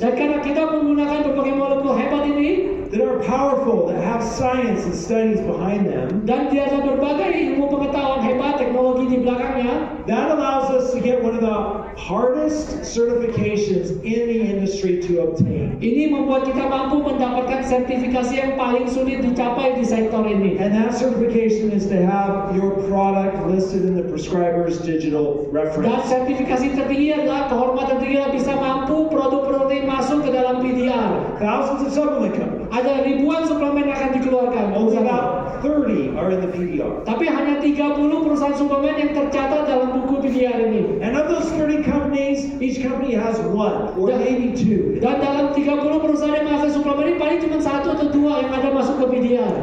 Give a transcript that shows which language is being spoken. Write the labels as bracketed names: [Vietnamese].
[Indonesian] Dan karena kita menggunakan berbagai molekul hebat ini, [English] that are powerful, that have science and studies behind them, [Indonesian] dan dia ada berbagai ilmu pengetahuan hebat, teknologi di belakangnya, [English] that allows us to get one of the hardest certifications in the industry to obtain. [Indonesian] ini membuat kita mampu mendapatkan sertifikasi yang paling sulit dicapai di sektor ini. [English] And that certification is to have your product listed in the prescriber's digital reference. [Indonesian] sertifikasi tertinggi adalah kehormatan tertinggi adalah bisa mampu produk-produk ini masuk ke dalam PDR. [English] Thousands of supplement companies. [Indonesian] Ada ribuan suplemen yang akan dikeluarkan. [English] Only about 30 are in the PDR. [Indonesian] Tapi hanya 30 perusahaan suplemen yang tercatat dalam buku PDR ini. [English] And of those 30 companies, each company has one or maybe two. [Indonesian] Dan dalam 30 perusahaan yang menghasilkan suplemen ini paling cuma 1 atau 2 yang ada masuk ke PDR.